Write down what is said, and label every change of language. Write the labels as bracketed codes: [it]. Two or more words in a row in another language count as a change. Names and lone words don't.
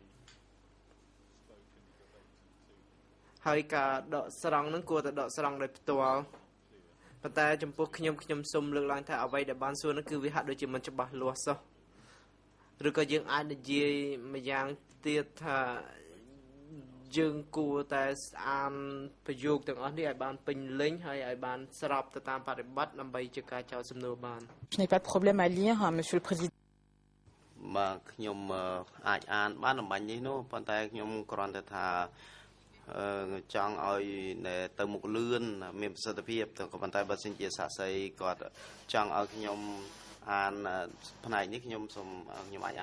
[km] ហើយការដកស្រង់នឹងគួរតែដកស្រង់ដោយផ្ទាល់ប៉ុន្តែចំពោះខ្ញុំសូមលើកឡើងថាអ្វីដែលបានសួរនោះគឺវាហាក់ដូចជាមិនច្បាស់លាស់សោះឬក៏យើងអាចនិយាយម្យ៉ាងទៀតថាយើងគួរតែអានប្រយោគទាំងអស់នេះឲ្យបានពេញលេញហើយឲ្យបានស្របទៅតាមបរិបត្តិដើម្បីជាការចោទសំណួរបាន [fr] Je n'ai pas de problème à lire, monsieur le président. [km] បាទខ្ញុំអាចអានបានអំបញ្ញនេះនោះប៉ុន្តែខ្ញុំគ្រាន់តែថាចង់ឲ្យទៅមុខលឿនមានប្រសិទ្ធភាពក៏ប៉ុន្តែបើសិនជាសាក់សីគាត់ចង់ឲ្យខ្ញុំអានផ្នែកនេះខ្ញុំសូមខ្ញុំអាចអាន